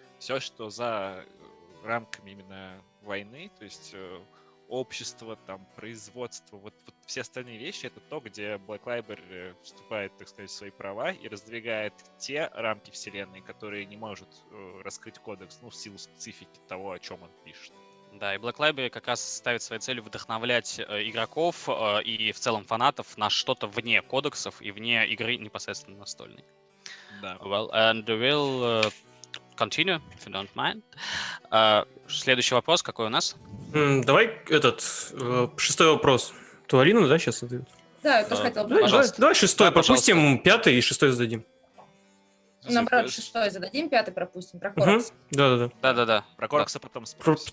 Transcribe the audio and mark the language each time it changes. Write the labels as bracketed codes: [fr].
[ru] Все, что за рамками именно войны, то есть общество, там, производство, вот все остальные вещи, это то, где Black Library вступает, так сказать, в свои права и раздвигает те рамки вселенной, которые не может раскрыть кодекс, в силу специфики того, о чем он пишет. Да, и Black Library как раз ставит своей целью вдохновлять игроков и в целом фанатов на что-то вне кодексов и вне игры непосредственно настольной. Да. [en] Well, and we'll continue, if you don't mind. [ru] Следующий вопрос какой у нас? Давай шестой вопрос. Туалина, да, сейчас задают? Да, я тоже хотела бы. Давай шестой пропустим, пятый и шестой зададим. Наоборот, шестой зададим, пятый пропустим. Про Коракса. Да. Про Коракса потом спросим.